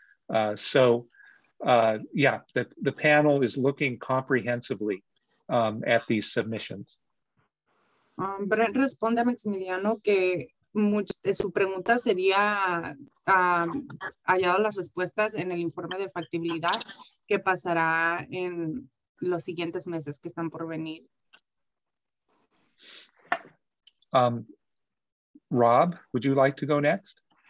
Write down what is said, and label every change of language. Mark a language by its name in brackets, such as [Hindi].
[English] Yeah, the panel is looking comprehensively at these submissions. [Spanish] Brent responde a Maximiliano que su pregunta sería hallado las respuestas en el informe de factibilidad que pasará en los siguientes meses que están por venir. [English] Rob, would you like to go next?